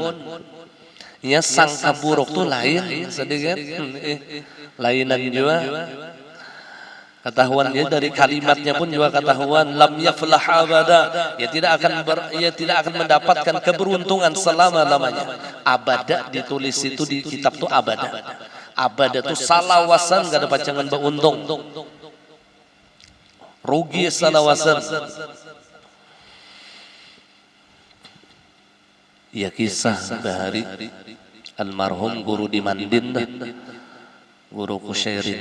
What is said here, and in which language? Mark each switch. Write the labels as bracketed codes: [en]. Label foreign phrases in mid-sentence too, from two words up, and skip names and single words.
[bjn] Ya sangka buruk tuh lain sedikit. Lainan juga. [id] Ketahuan dia dari kalimatnya pun juga ketahuan [ar] lam yaflah abada, [id] ia tidak akan mendapatkan keberuntungan selama-lamanya. [bjn] Abada ditulis itu di kitab tuh abada. Abada tuh salawasan gak ada pacangan beruntung. Rugi salawasan. Ya kisah bahari almarhum guru di Mandin, guru Kusyairin.